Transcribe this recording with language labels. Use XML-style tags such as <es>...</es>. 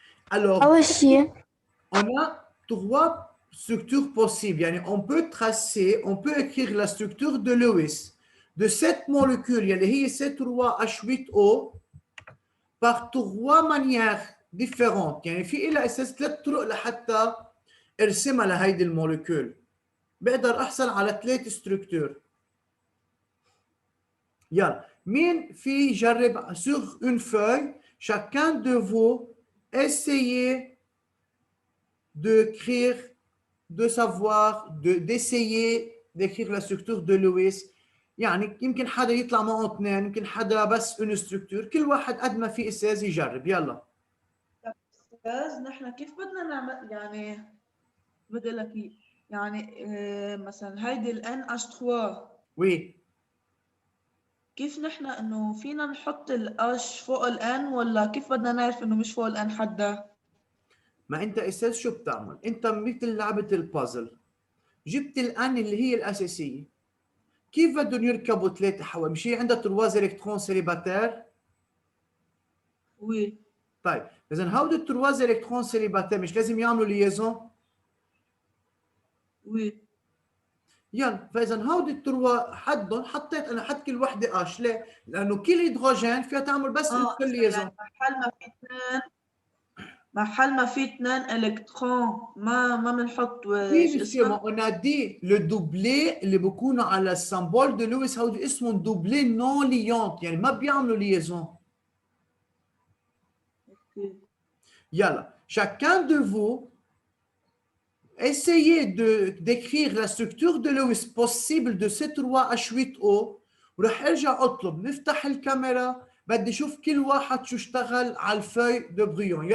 <fr>Alors, on a trois structures possibles. Yani on peut tracer, on peut écrire la structure de Lewis de cette molécule,</fr> <ar>اللي هي</ar> <fr>C3H8O, par trois manières différentes.</fr> <ar>يعني في إلها أساس ثلاث طرق لحتى ارسمها لهيدي المولكيول. بقدر أحصل على ثلاث ستركتور. يلا مين في يجرب</ar> <fr>sur une feuille, chacun de vous essayez d'écrire, de savoir, d'essayer d'écrire la structure de Lewis.</fr> <ar>يعني يمكن حدا يطلع معه اثنين، يمكن حدا بس</ar> <fr>une structure،</fr> <ar>كل واحد قد ما في استاذ يجرب. يلا استاذ نحن كيف بدنا نعمل يعني بدي لك يعني مثلا هيدي ال NH3</ar> <fr>وي</fr> <ar>كيف نحن انه فينا نحط الH فوق ال N ولا كيف بدنا نعرف انه مش فوق ال N حدا؟ ما انت استاذ شو بتعمل؟ انت مثل لعبه البازل، جبت الان اللي هي الاساسيه، كيف بدهم يركبوا ثلاثه حول؟ مش هي عندها ترواز الكترون سيليباتير؟</ar> <fr>وي</fr> <ar>طيب اذا هودي الترواز الكترون سيليباتير مش لازم يعملوا ليزون؟</ar> <fr>وي</fr> <ar>يلا فاذا هودي التروا حدهم حطيت انا حد كل وحده اش، ليه؟ لانه كل هيدروجين فيها تعمل بس كل ليزون. يعني محل ما في اثنين الكترون ما بنحط</ar> <fr>Oui, monsieur, on a dit le doublé</fr> <ar>اللي بيكونوا على السمبول</ar> <fr>de Lewis</fr> <ar>هودي اسمهم</ar> <fr>doublé non liant،</fr> <ar>يعني ما بيعملوا</ar> <fr>liaison.</fr> <ar>يلا</ar> <fr>chacun de vous essayez d'écrire la structure de Lewis possible de C3H8O،</fr> <ar>وراح ارجع اطلب نفتح الكاميرا، بدي اشوف كل واحد شو اشتغل على الفوي دو بريون.</ar>